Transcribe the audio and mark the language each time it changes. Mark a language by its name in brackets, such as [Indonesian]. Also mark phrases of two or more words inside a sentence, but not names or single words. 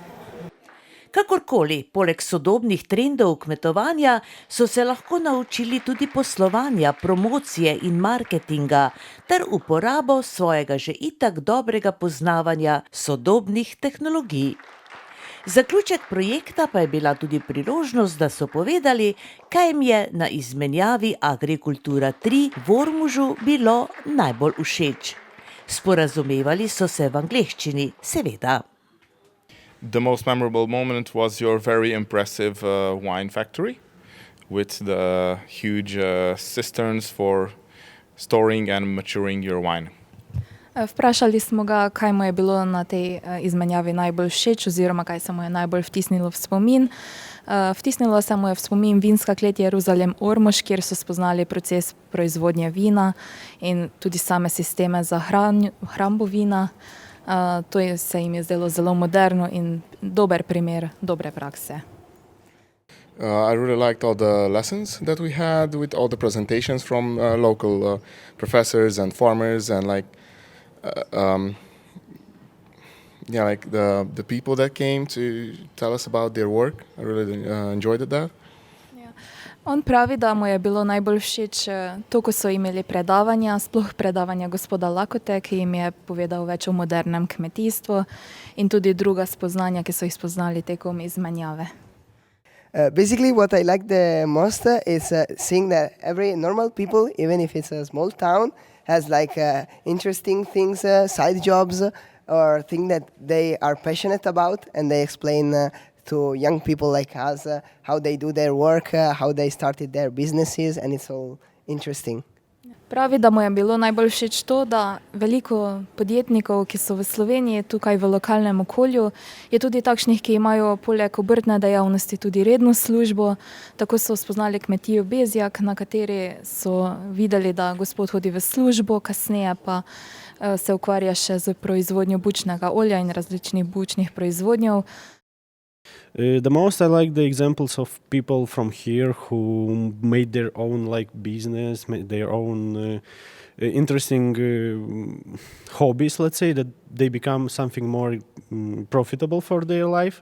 [Slovenian] Kakorkoli, poleg sodobnih trendov kmetovanja so se lahko naučili tudi poslovanja, promocije in marketinga ter uporabo svojega že itak dobrega poznavanja sodobnih tehnologij. Zaključek projekta pa je bila tudi priložnost, da so povedali, kaj jim je na izmenjavi Agrikultura 3 v Ormožu bilo najbolj všeč. Sporazumevali so se v angleščini, seveda. [English] The most memorable moment was your very impressive wine factory with the huge cisterns for storing and maturing your wine. [Slovenian] Vprašali smo ga, kaj mu je bilo na tej izmenjavi najbolj všeč oziroma kaj se mu je najbolj vtisnilo v spomin. Vtisnilo se mu je v spomin vinska klet Jeruzalem Ormož, kjer so spoznali proces proizvodnje vina in tudi same sisteme za hrambo vina. To se jim je zdelo zelo moderno in dober primer dobre prakse. [English] I really liked all the lessons that we had with all the presentations from local professors and farmers and like the people that came to tell us about their work. I really enjoyed that. [Slovenian] On pravi, da mu je bilo najbolj všeč to, ko so imeli predavanja, sploh predavanja gospoda Lakote, ki jim je povedal več o modernem kmetijstvu in tudi druga spoznanja, ki so jih spoznali tekom izmenjave. [English] Basically what I like the most is seeing that every normal people, even if it's a small town, has like interesting things, side jobs or things that they are passionate about and they explain to young people like us how they do their work, how they started their businesses, and it's all interesting. [Slovenian] Pravi, da mu je bilo najbolj všeč to, da veliko podjetnikov, ki so v Sloveniji, tukaj v lokalnem okolju, je tudi takšnih, ki imajo poleg obrtne dejavnosti tudi redno službo. Tako so spoznali kmetijo Bezjak, na kateri so videli, da gospod hodi v službo, kasneje pa se ukvarja še z proizvodnjo bučnega olja in različnih bučnih proizvodnjev. [English] The most I like the examples of people from here who made their own business, made their own interesting hobbies, let's say, that they become something more profitable for their life.